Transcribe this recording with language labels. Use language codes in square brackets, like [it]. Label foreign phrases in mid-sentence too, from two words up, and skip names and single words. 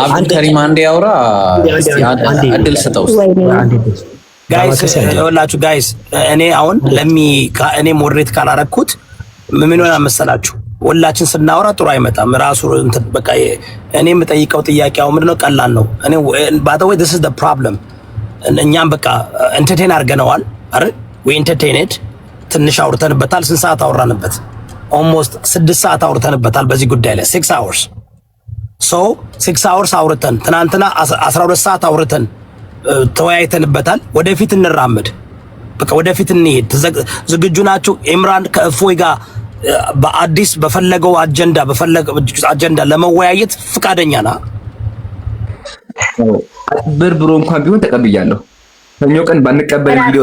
[am] አንተ ሪማንድ ያውራ እድል ስጠው ጋይስ። ወላችሁ ጋይስ እኔ አሁን እኔ ሞዴሬት ካላረኩት ምን ሆነ መሰላችሁ? ሁላችን ስናወራ ጥሩ አይመጣም። ራሱ እንትን በቃ እኔ የምጠይቀው ጥያቄው ምንድነው? ቀላል ነው። እኔ [en] by the way this is the problem [am] እኛም በቃ እንተቴን አድርገነዋል አይደል? [en] we entertained [am] ትንሽ አውርተንበታል። ስንት ሰዓት አወራንበት? ኦልሞስት 6 ሰዓት አውርተንበታል በዚህ ጉዳይ ላይ [en] 6 hours so 6 hours [am] አውርተን ትናንትና 12 ሰዓት አውርተን ተወያይተንበታል። ወደፊት እንራመድ፣ በቃ ወደፊት እንሄድ። ዝግጁ ናችሁ? ኢምራን ከእፎይ ጋር በአዲስ በፈለገው አጀንዳ ለመወያየት ፍቃደኛ ና? ብርብሮ እንኳን ቢሆን ተቀብያለሁ። ሰኞ ቀን ባንቀበል ቪዲዮ